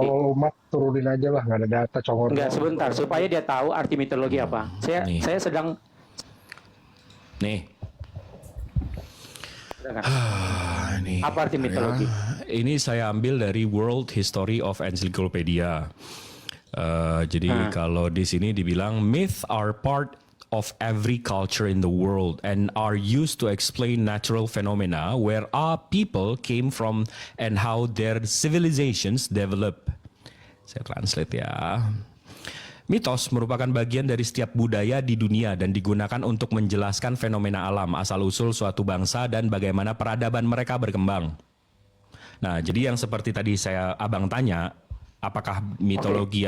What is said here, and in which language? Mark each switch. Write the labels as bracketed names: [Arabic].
[Indonesian] tolol umat, turunin aja lah, nggak ada data congor. Enggak, doang. sebentar. Supaya dia tahu arti mitologi apa. Nih. Saya sedang... Nih. Silakan. Ini, Apa arti mitologi? Ini saya ambil dari World History of Encyclopedia. Jadi kalau di sini dibilang [English] myth are part of every culture in the world and are used to explain natural phenomena where our people came from and how their civilizations develop. [Indonesian] Saya translate ya. Mitos merupakan bagian dari setiap budaya di dunia dan digunakan untuk menjelaskan fenomena alam, asal-usul suatu bangsa dan bagaimana peradaban mereka berkembang. Nah, jadi yang seperti tadi abang tanya, apakah mitologi,